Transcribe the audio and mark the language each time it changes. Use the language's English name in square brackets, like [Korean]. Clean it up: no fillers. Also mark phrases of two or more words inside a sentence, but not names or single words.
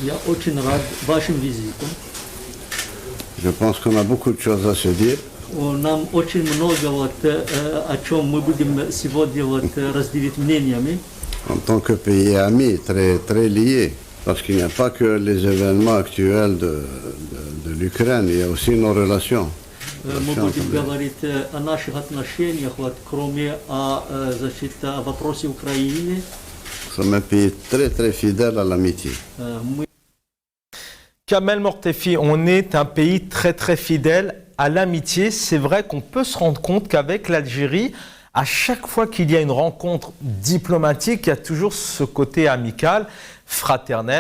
[French] Je pense qu'on a beaucoup de choses à se dire. En tant que pays ami, très, très lié. Parce qu'il n'y a pas que les événements actuels de l'Ukraine, il y a aussi nos relations. [Russian] Мы будем говорить о наших отношениях, кроме о вопросе Украины. [French] Nous sommes un pays très très fidèle à l'amitié. Kamel Mortefi, on est un pays très très fidèle à l'amitié. C'est vrai qu'on peut se rendre compte qu'avec l'Algérie, à chaque fois qu'il y a une rencontre diplomatique, il y a toujours ce côté amical, fraternel.